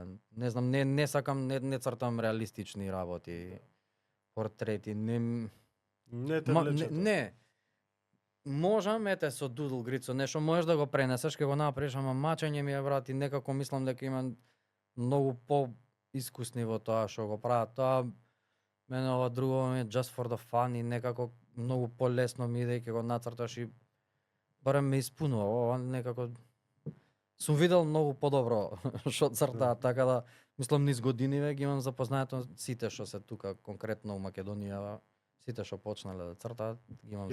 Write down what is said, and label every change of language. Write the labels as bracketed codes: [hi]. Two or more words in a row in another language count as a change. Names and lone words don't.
[mk] Не знам, не сакам, не цртам реалистични работи, портрети, Не те не, влече тоа. не. Можам, ете, со Doodle Grid, со нешто можеш да го пренесеш, ќе го направиш, ама мачење ми е, брат, и некако мислам дека има многу по-искусни во тоа што го прават. Тоа, мене ова друго ми е [en] just for the fun [mk] и некако многу полесно ми иде и ќе го нацрташ и барем ме испунува. Ова некако сум видел многу подобро што цртаат, така да мислам низ години ги имам запознаето сите што се тука конкретно у Македонија, сите што почнале да цртаат, ги имам